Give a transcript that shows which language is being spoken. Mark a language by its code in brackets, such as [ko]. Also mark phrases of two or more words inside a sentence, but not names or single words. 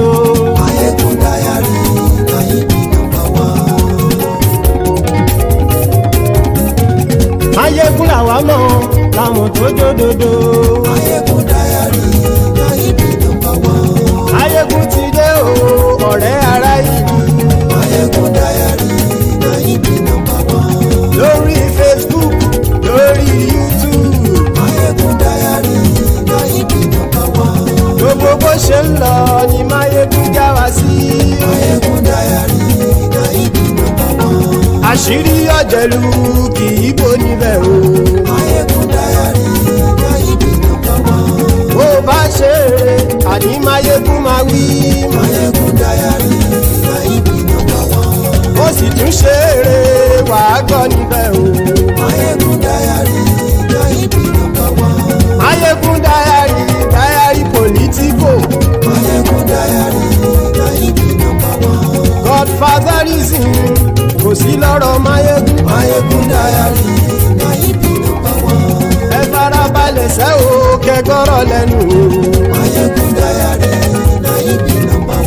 [pcm] Mayegun Diary na him be number one. [yo] Mayegun làwa mọ̀ làmọ̀ tó dòdòdò. [pcm] Mayegun Diary na him be number one. [yo] Mayegun ti dé o ọ̀rẹ́ ara yìí. [pcm] Mayegun Diary na him be number one. [yo] Lórí Facebook, lórí YouTube. [pcm] Mayegun Diary na him be number one. [yo] Gbogbo bó ṣe ń lọ ni Mayegun já wa sí. [pcm] Mayegun Diary na him be number one. [yo] Àṣírí ọ̀jẹ̀lú kì í bò níbẹ̀ o. [pcm] Mayegun Diary na him be number one. [yo] Bó bá ṣe eré àní Mayegun máa wí. [pcm] Mayegun Diary na him be number one. [yo] Ó sì tún ṣe eré wàá gbọ́ níbẹ̀ o. [pcm] Mayegun Diary na him be number one. Mayegun Diary, Diary Politico. Mayegun [yo] kò sí lọ́rọ̀ máyégún. [pcm] Máyégún Diary na ibi nọ́mbà wán. [yo] Ẹ farabalẹ̀ sẹ́ o kẹgbọ́rọ̀ lẹ́nu o. [pcm] Máyégún Diary na ibi nọ́mbà wán.